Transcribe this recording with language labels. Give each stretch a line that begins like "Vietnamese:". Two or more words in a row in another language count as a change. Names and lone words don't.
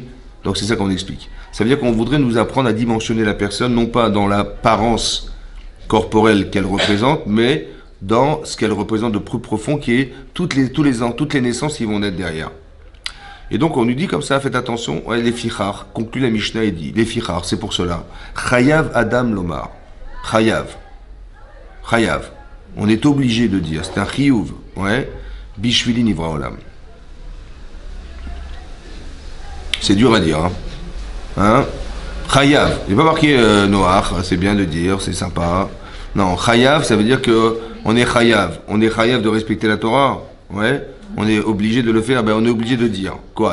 French: Donc c'est ça qu'on explique. Ça veut dire qu'on voudrait nous apprendre à dimensionner la personne, non pas dans l'apparence corporelle qu'elle représente, mais dans ce qu'elle représente de plus profond, qui est toutes les naissances qui vont naître derrière. Et donc on nous dit comme ça, faites attention, ouais, les fichar, conclut la Mishnah et dit, les fichar, c'est pour cela.
Hebrew: חייב אדם לומר. חייב.
French: On est obligé de dire, c'est un chiyuv, ouais,
Hebrew: בשבילי נברא עולם.
French: C'est dur à dire, hein. Chayav, il n'est pas marqué Noach, c'est bien de dire, c'est sympa. Non, Chayav, ça veut dire que on est Chayav de respecter la Torah, ouais. On est obligé de le faire, ben on est obligé de dire quoi?